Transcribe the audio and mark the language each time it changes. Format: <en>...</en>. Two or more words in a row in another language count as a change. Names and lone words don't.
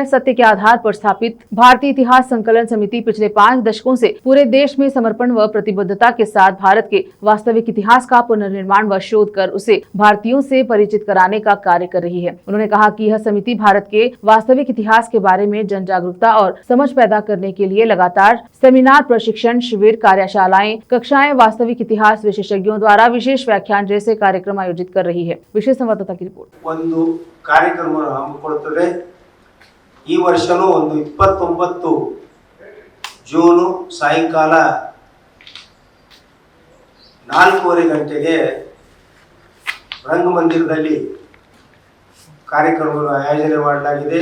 <hi>सत्य के आधार पर स्थापित भारतीय इतिहास संकलन समिति पिछले 5 दशकों से पूरे देश में समर्पण व प्रतिबद्धता के साथ भारत के वास्तविक इतिहास का पुनर्निर्माण व शोध कर उसे भारतीयों से परिचित कराने का कार्य कर रही है। उन्होंने कहा कि यह समिति भारत के वास्तविक इतिहास के बारे में जन जागरूकता और समझ पैदा करने के लिए लगातार सेमिनार, प्रशिक्षण शिविर, कार्यशालाएं, कक्षाएं, वास्तविक इतिहास विशेषज्ञों द्वारा विशेष व्याख्यान जैसे कार्यक्रम आयोजित कर रही है। विशेष संवाददाता की रिपोर्ट।</hi> <kn>ಒಂದು ಕಾರ್ಯಕ್ರಮವನ್ನು ಹಮ್ಮಿಕೊಳ್ಳುತ್ತದೆ। ಈ ವರ್ಷನೂ 29 ಜೂನ್ ಸಾಯಂಕಾಲ 4:30 ಗಂಟೆಗೆ ರಂಗಮಂದಿರದಲ್ಲಿ ಕಾರ್ಯಕ್ರಮವನ್ನು ಆಯೋಜನೆ ಮಾಡಲಾಗಿದೆ।</kn>